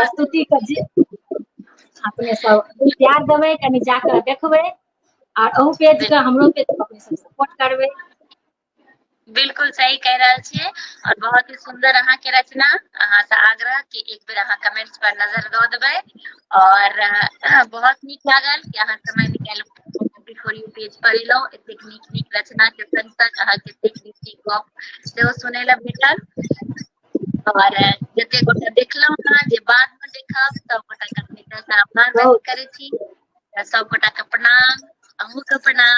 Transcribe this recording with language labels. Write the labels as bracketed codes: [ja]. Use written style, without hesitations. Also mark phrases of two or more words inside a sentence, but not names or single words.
[mai] प्रस्तुति के जे अपने सब प्यार देबै, कनि जाकर देखबै और अहू पेज के हमरो पेज के अपने सब सपोर्ट करबै। बिल्कुल सही कह रहल छियै। और बहुत ही सुंदर अहाँ के रचना, अहाँ से आग्रह कि एक बेर अहाँ कमेंट्स पर नजर दऽ देबै। और बहुत नीक लागल कि अहाँ समय निकालि हैप्पी फॉर यू पेज पर एलहुँ, एतेक नीक नीक रचना के संग संग अहाँ के एतेक नीक नीक गप सेहो सुनै लए भेटल। और जते गोटा देखलहुँ अहाँ, जे बाद में देखब, सब गोटा के हृदय से आभार व्यक्त बहुत करै छी। सब गोटा के प्रणाम, अहूँ के प्रणाम।